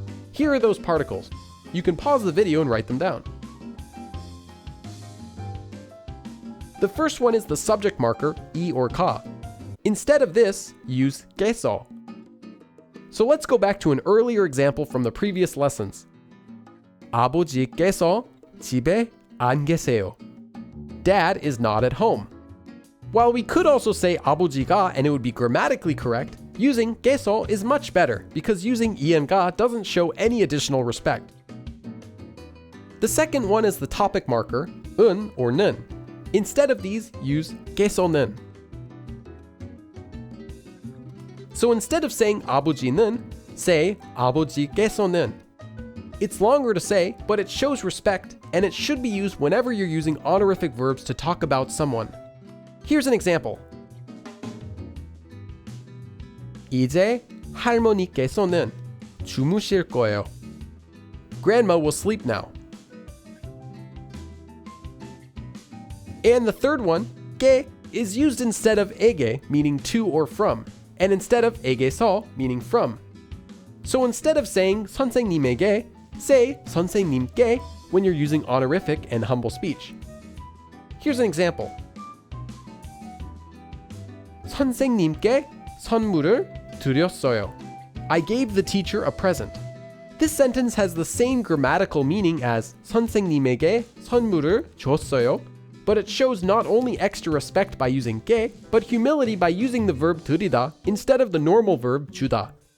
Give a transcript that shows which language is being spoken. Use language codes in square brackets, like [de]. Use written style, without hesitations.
[en] Here are those particles. You can pause the video and write them down. The first one is the subject marker, 이 or 가. Instead of this, use 께서. So let's go back to an earlier example from the previous lessons. [ko] 아버지께서 집에 안 계세요. [en] Dad is not at home. While we could also say 아버지가 and it would be grammatically correct, using 께서 is much better because using 이 and 가 doesn't show any additional respect. The second one is the topic marker, 은 or 는. Instead of these, use 께서는. So instead of saying 아버지는, say 아버지께서는. It's longer to say, but it shows respect, and it should be used whenever you're using honorific verbs to talk about someone. Here's an example. [ko] 이제 할머니께서는 주무실 거예요. [en] Grandma will sleep now. And the third one, 께 is used instead of ege, meaning to or from, and instead of ege서, meaning from. So instead of saying 선생님에게, say 선생님께 when you're using honorific and humble speech. Here's an example. [ko] 선생님께 선물을 드렸어요. [en] I gave the teacher a present. This sentence has the same grammatical meaning as [ko] 선생님에게 선물을 줬어요, [en] but it shows not only extra respect by using 게, but humility by using the verb 드리다 instead of the normal verb 주다.